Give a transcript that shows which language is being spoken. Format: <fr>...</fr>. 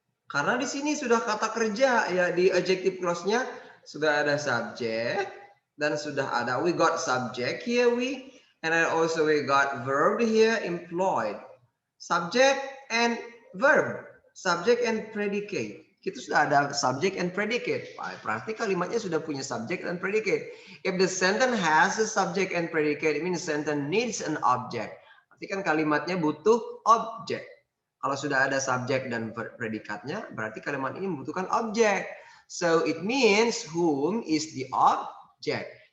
<id>Karena di sini sudah kata kerja ya, di adjective clause-nya sudah ada subjek dan sudah ada</id> <en>we got subject here and then also we got verb here employed. Subject and verb, subject and predicate.</en> <id>Kita sudah ada</id> <en>subject and predicate.</en> <id>Berarti kalimatnya sudah punya subject and predicate.</id> <en>If the sentence has a subject and predicate, it means sentence needs an object.</en> <id>Berarti kan kalimatnya butuh objek. Kalau sudah ada subjek dan predikatnya, berarti kalimat ini membutuhkan objek.</id> <en>So it means whom is the object.</en>